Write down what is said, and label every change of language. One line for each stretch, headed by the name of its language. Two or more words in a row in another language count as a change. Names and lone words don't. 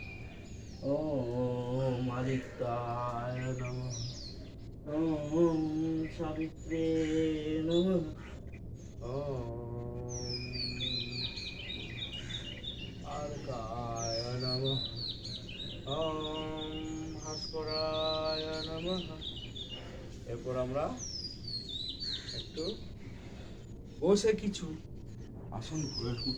Sanskrit: ওম আদিত্যায় নমঃ। ওম সাবিত্রে নমঃ। ওম আর্কায় নমঃ। ওম ভাস্করায় নমঃ।
Bangla: এরপর আমরা একটু বসে কিছু আসন করে নেব।